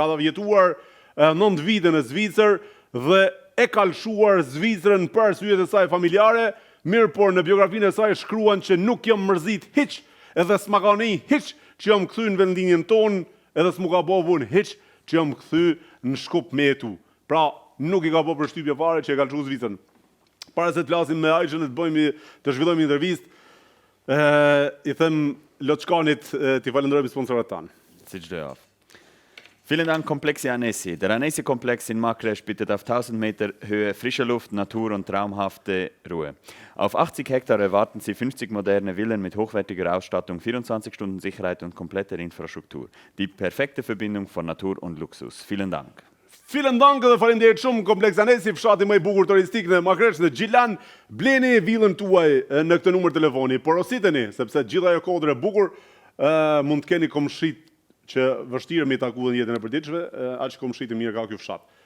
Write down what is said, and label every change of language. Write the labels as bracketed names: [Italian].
[Albanian] Ka jetuar 9 vite në Zvicër dhe e ka lshuar Zvicrën për arsyet e saj familjare, mirë por në biografinë e saj shkruan që nuk jam mërzit hiç, edhe s'ma ka një hiç që jam kthy në vendlinjen tonë, edhe s'mu ka bo hiç që jam kthy në Shkup me jetu. Pra, nuk i ka bo përshtypje fare që e ka lshu Zvicrën. Para se të flasim me Ajshën e të zhvillojmë intervistë, i them Loçkanit t'i falenderojmë sponsorat tanë. Si çdo javë. [German] Vielen Dank, [Albanian] Komplexi Anesi. [German] Der Anesi-Komplex in Makresch bietet auf 1000 Meter Höhe frische Luft, Natur und traumhafte Ruhe. Auf 80 Hektar erwarten Sie 50 moderne Villen mit hochwertiger Ausstattung, 24 Stunden Sicherheit und kompletter Infrastruktur. Die perfekte Verbindung von Natur und Luxus. Vielen Dank. Vielen Dank [Albanian] dhe faleminderit shumë Kompleks Anesi, fshati më i bukur turistik në Makresh dhe Gjilan. Bleni villën tuaj në këtë numër telefoni. Porositeni, sepse gjitha ajo kodër e bukur mund të keni komshit që vështirë me i taku në jetën e përditshme, aq komshit i mirë ka ky fshat.